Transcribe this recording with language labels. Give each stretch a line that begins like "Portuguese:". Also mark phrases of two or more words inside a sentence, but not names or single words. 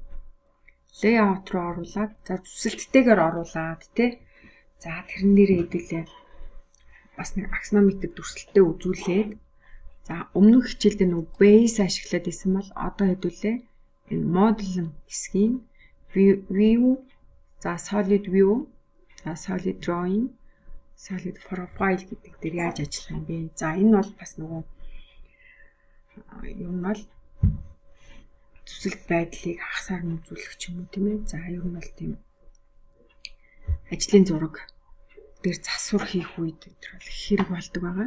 Mongolian: Layout руу оруулаад, за зүсэлттэйгээр оруулаад тий. За тэрэн дээрээ хэдүүлээ. Бас нэг аксонометр дүрслэлтэй үзүүлээд за өмнөх хичээлдээ нэг base ашиглаад исэн бол одоо хэдүүлээ энэ modeling хэсгийн view, за
English: solid view,
Mongolian: за
English: solid drawing, solid profile
Mongolian: гэдэг дээр яаж ажиллах юм бэ? За энэ бол бас нөгөө юм бол зүсэлт байдлыг хагасаар нь үзүүлэх ч юм уу тийм ээ. За ер нь бол тийм ажлын зураг дээр засвар хийх үед тэр хэрэг болдог байгаа.